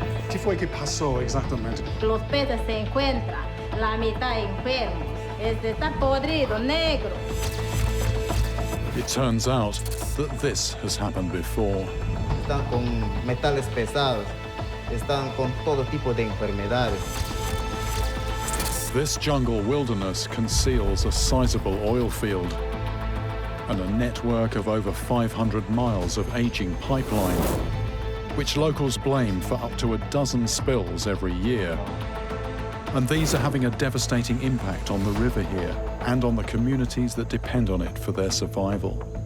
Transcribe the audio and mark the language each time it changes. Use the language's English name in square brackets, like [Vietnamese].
[Spanish] ¿Qué fue que pasó exactamente? Los peces se encuentran la mitad enfermos. Está podrido, negro. [English] It turns out that this has happened before. [Spanish] Están con metales pesados, están con todo tipo de enfermedades. [English] This jungle wilderness conceals a sizable oil field and a network of over 500 miles of aging pipeline, which locals blame for up to a dozen spills every year. And these are having a devastating impact on the river here and on the communities that depend on it for their survival.